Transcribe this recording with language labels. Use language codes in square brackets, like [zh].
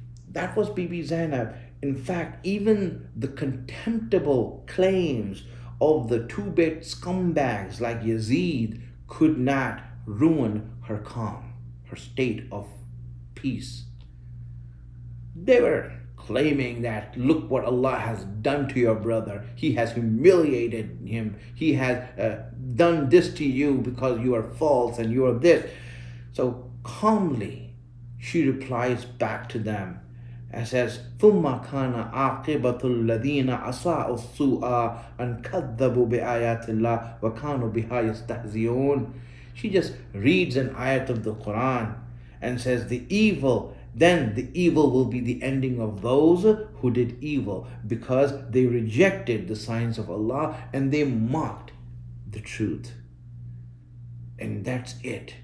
[en] That was Bibi Zainab. In fact, even the contemptible claims of the two-bit scumbags like Yazid could not ruin her calm, her state of peace. They were claiming that, look what Allah has done to your brother. He has humiliated him. He has done this to you because you are false and you are this. So calmly, she replies back to them and says, [ar] ثُمَّ كَانَ عَاقِبَةُ الَّذِينَ أَسَاءُوا السُّوءَ أَنْ كَذَّبُوا بِآيَاتِ اللَّهِ وَكَانُوا بِهَا يَسْتَهْزِئُونَ. [en] She just reads an ayat of the Quran and says, then the evil will be the ending of those who did evil, because they rejected the signs of Allah and they mocked the truth. And that's it.